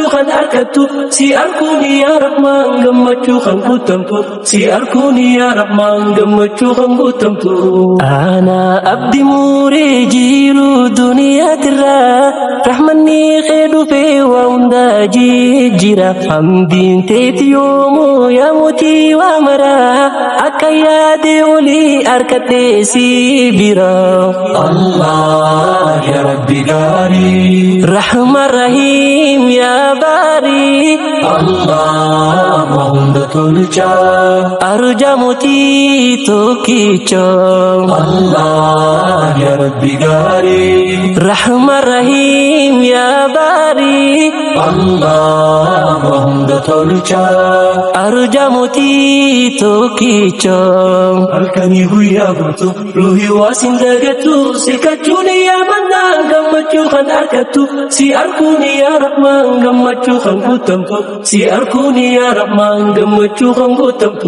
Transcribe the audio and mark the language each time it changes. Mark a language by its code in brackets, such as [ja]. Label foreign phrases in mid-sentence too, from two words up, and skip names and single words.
[om] kan harkattu si arkuun [ar] يا رحمن [om] gammachuu kan guutamtu si arkuun [ar] يا رحمن [om] gammachuu kan guutamtu ana abdi muree jiru duniyaa tirraa rahmanni khedhu fe wa hunda jijjira hamdiin teeti yoomuu yaamutii waa maraa akka yaade olii harkadhee si bira. [ar] الله يا رب [om] gaarii [ar] رحمن رحيم يا باري الله [om] wa hunda tolcha arjamutii tokkicha. [ar] الله يا رب [om] gaarii [ar] رحمن رحيم يا باري الله [om] wa hunda tolcha arjamutii tokkicha. Halkanii guyyaa guutuu ruuhii waasin dagatu si kachuun [ar] يا منان [om] gammachuu kan argattu si arkuun [ar] يا رحمن [om] gammachuu kan guutamtu si arkuun [ar] يا رحمن [om] gammachuu kan guutamtu.